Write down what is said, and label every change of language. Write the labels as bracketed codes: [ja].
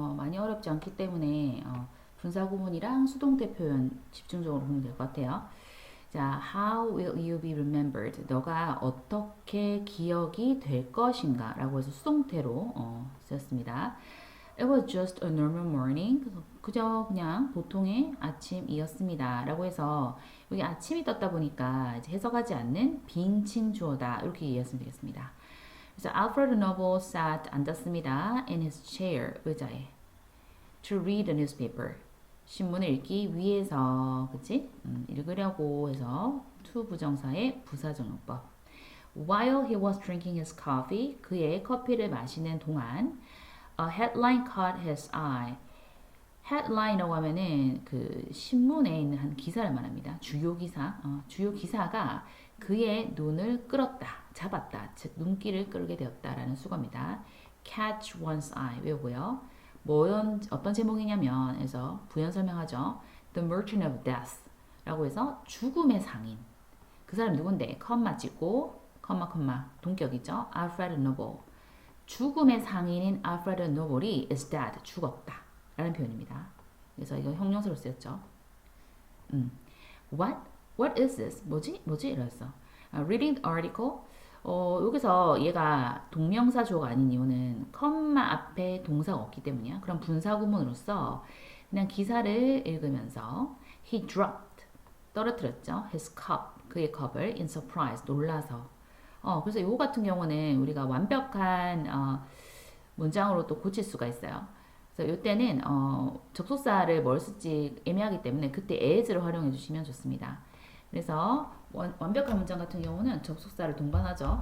[ko] 많이 어렵지 않기 때문에 분사구문이랑 수동태 표현 집중적으로 보면 될 것 같아요. [en] 자, how will you be remembered? [ko] 너가 어떻게 기억이 될 것인가? 라고 해서 수동태로 쓰였습니다. [en] It was just a normal morning. [ko] 그저 그냥 보통의 아침이었습니다. 라고 해서 여기 아침이 떴다 보니까 이제 해석하지 않는 빙칭 주어다. 이렇게 이해했으면 되겠습니다. 그래서 [en] Alfred Noble sat [ko] 앉았습니다. [en] in his chair [ko] 의자에 [en] to read the newspaper [ko] 신문을 읽기 위해서 그치? 읽으려고 해서 to 부정사의 부사적용법 [en] while he was drinking his coffee [ko] 그의 커피를 마시는 동안 [en] a headline caught his eye [ko] headline이라고 하면은 그 신문에 있는 한 기사를 말합니다. 주요 기사, 주요 기사가 그의 눈을 끌었다, 잡았다, 즉 눈길을 끌게 되었다라는 수거입니다. [en] Catch one's eye [ko] 외우고요. 어떤 제목이냐면 해서 부연 설명하죠. [en] The Merchant of Death [ko] 라고 해서 죽음의 상인. 그 사람 누군데? 컴마 찍고 컴마 동격이죠. Alfred Noble. 죽음의 상인인 Alfred Noble이 [en] is dead [ko] 죽었다. 라는 표현입니다. 그래서 이거 형용사로 쓰였죠. [en] What is this? [ko] 뭐지? 이랬어. [en] Reading the article. [ko] 여기서 얘가 동명사 주어가 아닌 이유는 컴마 앞에 동사가 없기 때문이야. 그럼 분사구문으로서 그냥 기사를 읽으면서 [en] he dropped [ko] 떨어뜨렸죠. [en] his cup [ko] 그의 컵을 [en] in surprise [ko] 놀라서. 그래서 이거 같은 경우는 우리가 완벽한 문장으로 또 고칠 수가 있어요. 그래서 이때는 접속사를 뭘 쓸지 애매하기 때문에 그때 as를 활용해 주시면 좋습니다. 그래서 완벽한 문장 같은 경우는 접속사를 동반하죠.